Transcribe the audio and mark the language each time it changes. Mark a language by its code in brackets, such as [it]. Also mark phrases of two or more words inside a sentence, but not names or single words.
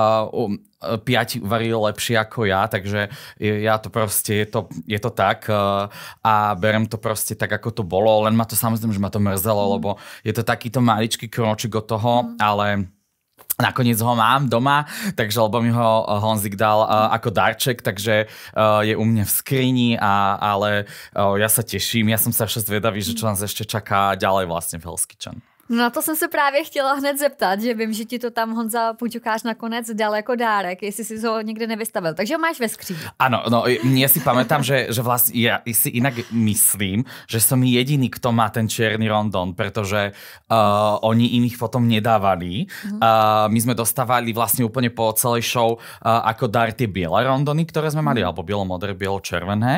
[sk] piati uvarili lepšie ako ja, takže ja to proste, je to tak a berem to proste tak, ako to bolo, len ma to samozrejme, že ma to mrzelo, lebo je to takýto maličký kročik od toho, ale nakoniec ho mám doma, takže lebo mi ho Honzik dal ako darček, takže je u mňa v skrini, ale ja sa teším, ja som sa však zvedavý, že čo nás ešte čaká ďalej vlastne v Hell's Kitchen. [cs] No na to jsem se právě chtěla hned zeptat, že vím, že ti to tam Honza Puťukář nakonec dal jako dárek, jestli si ho nikdy nevystavil. Takže ho máš ve skříni. Áno, [sk] no ja si pamätám, že vlastne ja si inak myslím, že som jediný, kto má ten čierny rondon, pretože oni iných potom nedávali. My sme dostávali vlastne úplne po celej show ako dar tie biele rondony, ktoré sme mali, alebo bielo-modré, bielo-červené.